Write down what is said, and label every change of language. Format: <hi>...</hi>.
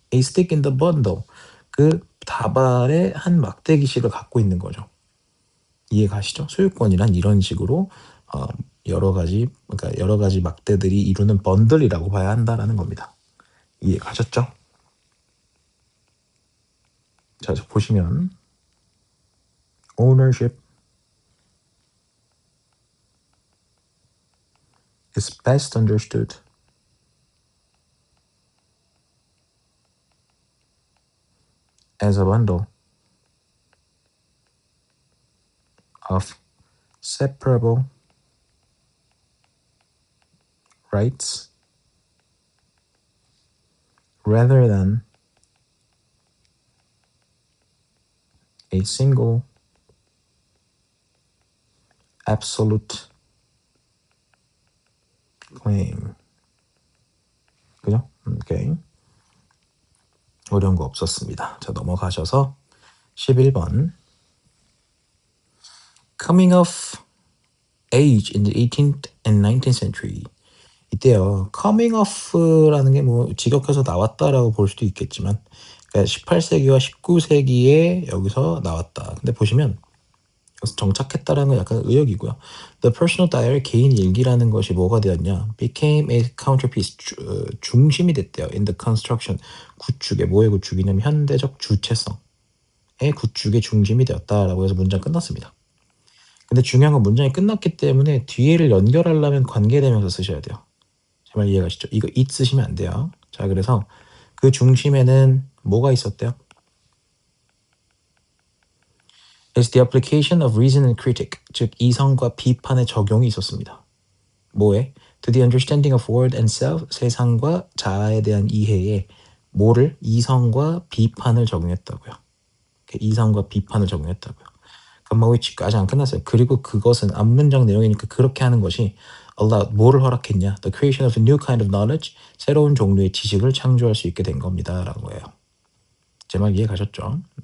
<en>A stick in the bundle</en> <ko>그 다발의 한 막대기씩을 갖고 있는 거죠. 이해 가시죠? 소유권이란 이런 식으로 여러 가지 막대들이 이루는 번들이라고 봐야 한다라는 겁니다. 이해 가셨죠? 자, 보시면</ko> <en>ownership is best understood as a bundle of separable rights rather than a single absolute claim.</en> <ko>그죠? 오케이. 어려운 거 없었습니다. 자, 넘어가셔서 11번.</ko> <en>Coming of age in the 18th and 19th century.</en> <ko>이때요. coming of라는 게 뭐 직역해서 나왔다라고 볼 수도 있겠지만 그러니까 18세기와 19세기에 여기서 나왔다. 근데 보시면 여기서 정착했다라는 건 약간 의역이고요.</ko> <en>The personal diary</en> <ko>개인 일기라는 것이 뭐가 되었냐?</ko> <en>became a counterpiece</en> <ko>중심이 됐대요.</ko> <en>in the construction</en> <ko>구축에 뭐의 구축이냐면 현대적 주체성의 구축의 중심이 되었다라고 해서 문장 끝났습니다. 근데 중요한 건 문장이 끝났기 때문에 뒤에를 연결하려면 관계대명사 쓰셔야 돼요. 제 말 이해가시죠? 이거 it 쓰시면 안 돼요. 자 그래서 그 중심에는 뭐가 있었대요?</ko> <en>is the application of reason and critic,</en> <ko>즉 이성과 비판의 적용이 있었습니다. 뭐에?</ko> <en>to the understanding of world and self,</en> <ko>세상과 자아에 대한 이해에 뭐를? 이성과 비판을 적용했다고요. 이성과 비판을 적용했다고요. 감마 which까지 안 끝났어요. 그리고 그것은 앞문장 내용이니까 그렇게 하는 것이 allowed, 뭐를 허락했냐?</ko> <en>the creation of a new kind of knowledge,</en> <ko>새로운 종류의 지식을 창조할 수 있게 된 겁니다. 라고 해요. 제 말 이해 가셨죠?</ko>